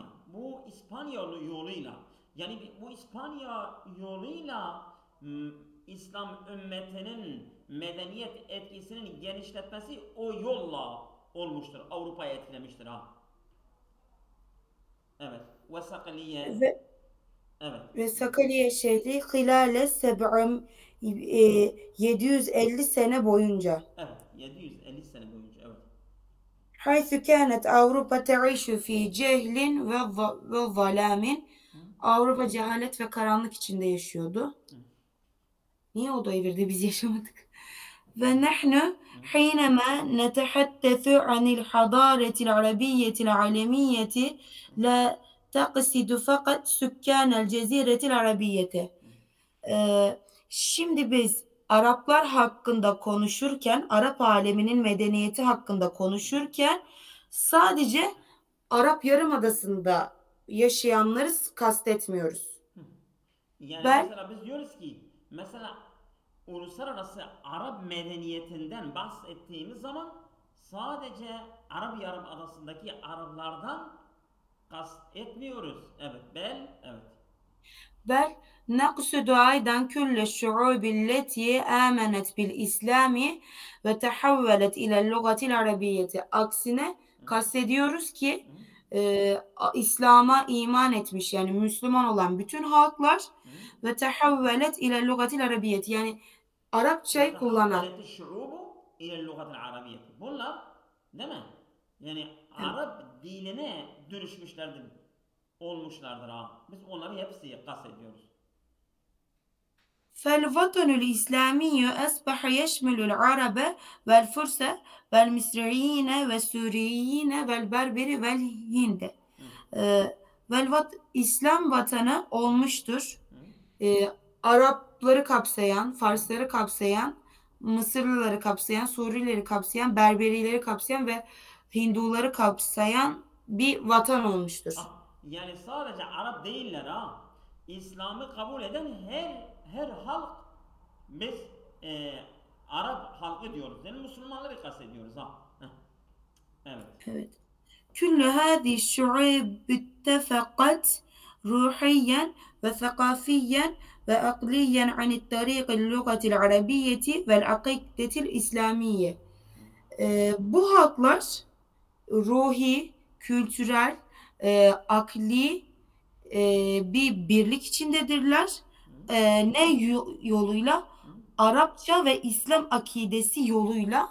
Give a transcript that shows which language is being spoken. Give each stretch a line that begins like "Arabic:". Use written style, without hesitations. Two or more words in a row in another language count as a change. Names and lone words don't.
Turkish: Bu İspanya yoluyla yani bu İspanya yoluyla İslam ümmetinin medeniyet etkisinin genişletmesi o yolla olmuştur. Avrupa'ya etkilemiştir ha. Evet. Ve sakaliye. ve Evet. Sakarya şehri hilale 750 sene boyunca. Evet. 750 sene boyunca. Evet.
Arabic: حيث كانت أوروبا تعيش في جهل وظلام.
Turkish: Hı? Avrupa cehalet ve karanlık içinde yaşıyordu. Hı? Niye o da evirdi biz yaşamadık? Hı?
Arabic: ونحن
Turkish: Hı?
Arabic: حينما نتحدث عن الحضارة العربية العالمية لا تقصد فقط سكان الجزيرة العربية.
Turkish: Şimdi biz Araplar hakkında konuşurken, Arap aleminin medeniyeti hakkında konuşurken sadece Arap Yarımadası'nda yaşayanları kastetmiyoruz. Yani Bel, mesela biz diyoruz ki mesela uluslararası Arap medeniyetinden bahsettiğimiz zaman sadece Arap Yarımadası'ndaki Araplardan kast etmiyoruz. Evet, evet.
Arabic: bel نقصد أيضا كل الشعوب التي آمنت بالإسلام وتحولت إلى اللغة العربية.
Turkish: Aksine Hı? kastediyoruz ki Hı? İslam'a iman etmiş yani Müslüman olan bütün halklar Hı?
Arabic: وتحولت إلى اللغة العربية yani
Turkish: Ve Arapçayı kullanan.
Arabic: تحولت الشعوب إلى اللغة العربية.
Turkish: Bunlar değil mi? Yani Arap diline dönüşmüşlerdir, olmuşlardır ha. Biz onları hepsi kastediyoruz.
Arabic: فالوطن الإسلامي أصبح يشمل العرب والفرس والمصريين والسوريين والبربر والهند.
Turkish: Hı? İslam vatanı olmuştur. Hı? Arapları kapsayan, Farsları kapsayan, Mısırlıları kapsayan, Suriyelileri kapsayan, Berberileri kapsayan ve Hinduları kapsayan bir vatan olmuştur. Yani sadece Arap değiller ha. İslam'ı kabul eden her halk biz Arap halkı diyoruz. Yani Müslümanları kastediyoruz ha. Evet. Evet.
Arabic: كل هذه الشعوب اتفقت روحيا وثقافيا وعقليا عن الطريق اللغة العربية والعقيدة الإسلامية.
Turkish: Bu halklar ruhi, kültürel, akli bir birlik içindedirler. Ne yoluyla? Arapça ve İslam akidesi yoluyla